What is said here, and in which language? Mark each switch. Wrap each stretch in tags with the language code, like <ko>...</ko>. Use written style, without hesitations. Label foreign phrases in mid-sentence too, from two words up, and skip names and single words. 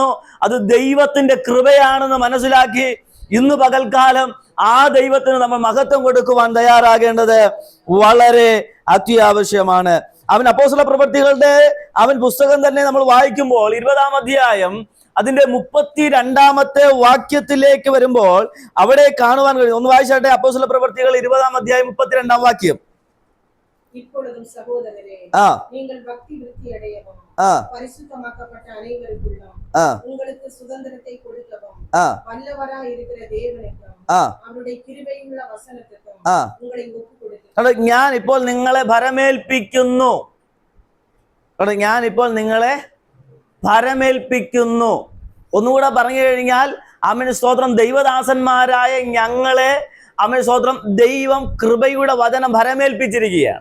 <ml>അത് ദൈവത്തിന്റെ കൃപയാണെന്ന് മനസ്സിലാക്കി ഇന്ന് പകൽക്കാലം ആ ദൈവത്തിന് നമ്മൾ മഹത്വം കൊടുക്കുവാൻ തയ്യാറാകേണ്ടത് വളരെ അത്യാവശ്യമാണ്. അവൻ അപ്പോസ്തല പ്രവൃത്തികളുടെ പുസ്തകം തന്നെ നമ്മൾ വായിക്കുമ്പോൾ 20-ാം അധ്യായം അതിന്റെ 32-ാമത്തെ വാക്യത്തിലേക്ക് വരുമ്പോൾ അവിടെ കാണുവാൻ കഴിയും. ഒന്ന് വായിച്ചാട്ടെ, അപ്പോസ്തല പ്രവൃത്തികൾ 20-ാം അധ്യായം 32-ാം വാക്യം.</ml> <ta>இப்பொழுதும் சகோதரரே, நீங்கள் பக்தி விருத்தி அடையவும் பரிசுத்தமாக்கப்பட்ட அனைவருக்குள்ளும் உங்களுக்கு சுதந்திரத்தை கொடுக்கவும் வல்லவராய் இருக்கிற தேவனுக்கும் அவருடைய கிருபையுள்ள வசனத்துக்கும் உங்களை ஒப்புக் கொடுக்கிறேன்.</ta> <ml>ഞാൻ ഇപ്പോൾ നിങ്ങളെ ഭരമേൽപ്പിക്കുന്നു. ഞാൻ ഇപ്പോൾ നിങ്ങളെ ഭരമേൽപ്പിക്കുന്നു. ഒന്നുകൂടെ പറഞ്ഞു കഴിഞ്ഞാൽ, ആമേൻ സ്തോത്രം, ദൈവദാസന്മാരായ ഞങ്ങളെ, ആമേൻ സ്തോത്രം, ദൈവം കൃപയുടെ വചനം ഭരമേൽപ്പിച്ചിരിക്കുകയാണ്.</ml>